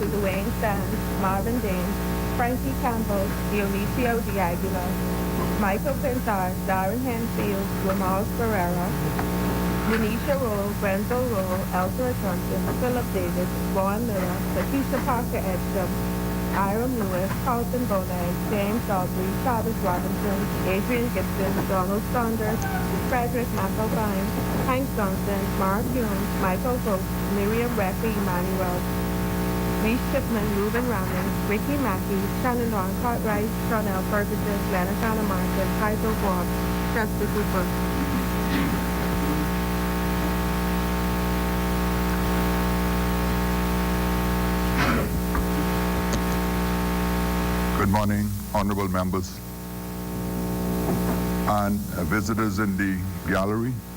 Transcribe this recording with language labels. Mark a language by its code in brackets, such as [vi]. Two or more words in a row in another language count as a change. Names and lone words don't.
[en] Dwayne Sands, Marvin Dane, Frankie Campbell, Dionisio de Aguilar, Michael Pintar, Darren Henfield, Ramal Ferreira, Denisha Rowe, Brenzo Rowe, Elsa Johnson, Philip Davis, Vaughn Miller, Lakeisha Parker Edstrom, Hiram Lewis, Carlton Bonet, James Audrey, Travis Robinson, Adrian Gibson, Donald Saunders, Frederick McElvine, Hank Johnson, Mark Hume, Michael Vogt, Miriam Reckley Emmanuel, Lee Shipman, Reuben Ramming, Ricky Mackey, Shannon Ron Cartwright, Charnel Ferguson, Leonard Anna Martin, Kaiser Ward, Chester Cooper. Good morning, honorable members and visitors in the gallery.